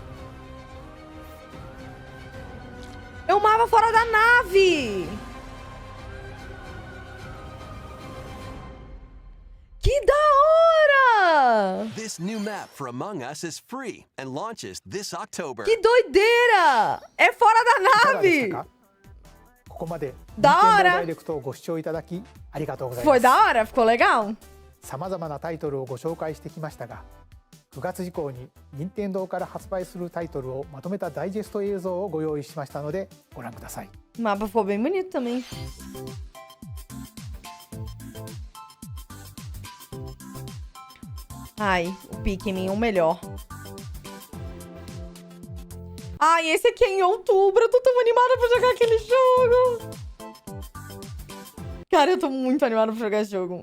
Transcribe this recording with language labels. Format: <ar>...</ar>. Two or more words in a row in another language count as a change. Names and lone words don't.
<pt>É um mapa fora da nave! Que da hora!</pt> <en>This new map for Among Us is free and launches this October.</en> <pt>Que doideira! É fora da</pt> <ja>いかがでした</ja> <pt>nave!</pt> <ja>か？ここまでだ Nintendo ーらダイレクトをご視聴いただきありがとうございま</ja> <pt>Foi</pt> <ja>す。</ja> <pt>da hora? Ficou legal?</pt> <ja>さまざまなタイトルをご紹介してきましたが、9月以降に任天堂から発売するタイトルをまとめたダイジェスト映像をご用意しましたのでご覧ください。</ja> <pt>O mapa ficou bem bonito também. Ai, o Pikmin, o melhor. Ai, esse aqui é em outubro. Eu tô tão animada pra jogar aquele jogo. Cara, eu tô muito animada pra jogar esse jogo.</pt>